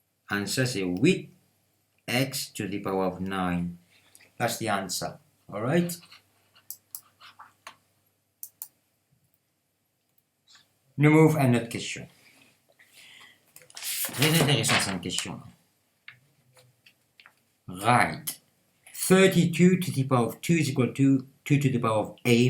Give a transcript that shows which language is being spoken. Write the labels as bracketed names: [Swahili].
[English] Answer, [French] c'est [English] 8 x to the power of 9. That's the answer. Alright? [French] Nous move à notre question. Très intéressant cette question. [English] Right. 32 to the power of 2 is equal to 2 to the power of a.